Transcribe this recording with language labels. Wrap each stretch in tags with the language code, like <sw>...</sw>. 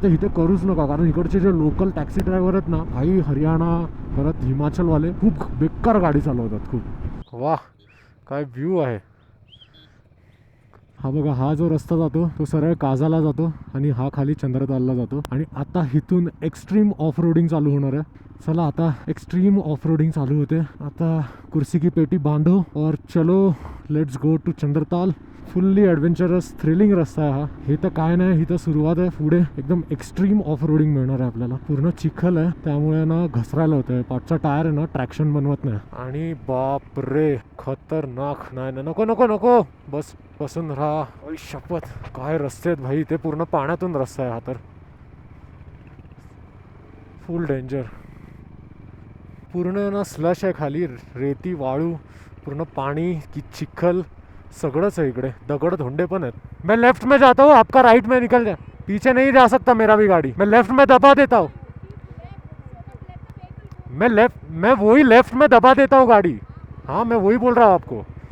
<mr>तर इथे करूच नका, कारण इकडचे जे लोकल टॅक्सी ड्रायव्हर आहेत ना, काही हरियाणा परत हिमाचलवाले खूप बेकार गाडी चालवतात. खूप. वाह, काय व्ह्यू आहे. हा बघा, हा जो रस्ता जातो तो सरळ काजाला जातो आणि हा खाली चंद्रतालला जातो. आणि आता इथून एक्स्ट्रीम ऑफ रोडिंग चालू होणार आहे. चला आता एक्स्ट्रीम ऑफ रोडिंग चालू होते.</mr> <hi>आता कुर्सी की पेटी बांधो और चलो,</hi> <en>Let's go to Chandratal.</en> <mr>Fully adventurous thrilling रस्ता आहे हा. हे तर काय नाही, ही तर सुरुवात आहे. पुढे एकदम एक्स्ट्रीम ऑफ रोडिंग मिळणार आहे आपल्याला. पूर्ण चिखल आहे त्यामुळे ना घसरायला होतं. पाठचा टायर आहे ना ट्रॅक्शन बनवत नाही. आणि बाप रे, खतरनाक. नाही नको नको नको, बस बसून राहा. शपथ, काय रस्ते आहेत भाई. ते पूर्ण पाण्यातून रस्ता आहे हा. तर फुल डेंजर. पूर्ण ना स्लश आहे खाली, रेती वाळू, पूर्ण पाणी की चिखल सगळंच आहे इकडे. दगड धोंडे पण आहेत.</mr> <hi>मैं लेफ्ट में जाता हूँ, आपका राइट में निकल जाए. पीछे नहीं जा सकता मेरा भी गाड़ी. मैं लेफ्ट में दबा देता हूँ. मैं वही लेफ्ट में दबा देता हूँ गाड़ी। हाँ मैं वही बोल रहा हूँ आपको।</hi>